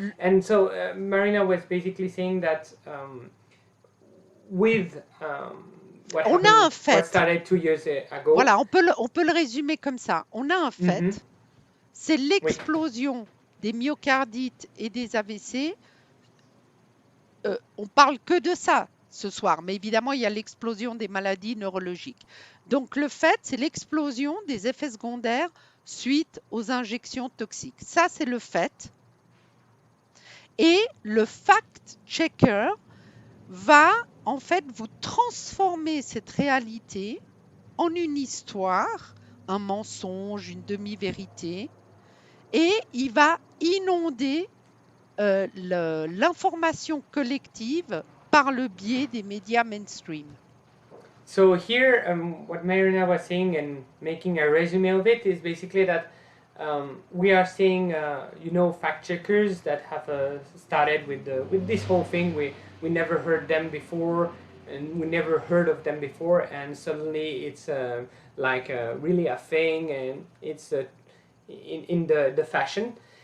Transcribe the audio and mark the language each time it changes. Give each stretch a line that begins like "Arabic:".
English: And so Marina was basically saying that with what
French: on a un fait.
English: What started 2 years ago.
French: Voilà, on peut le résumer comme ça. On a un fait. C'est l'explosion des myocardites et des AVC. On parle que de ça ce soir, mais évidemment, il y a l'explosion des maladies neurologiques. Donc, le fait, c'est l'explosion des effets secondaires suite aux injections toxiques. Ça, c'est le fait. Et le fact-checker va, en fait, vous transformer cette réalité en une histoire, un mensonge, une demi-vérité, et il va inonder l'information collective par le biais des médias mainstream.
English: So here, what Marina was saying and making a resume of it is basically that we are seeing, fact checkers that have started with this whole thing. We never heard them before, and we never heard of them before, and suddenly it's really a thing, and it's in the fashion.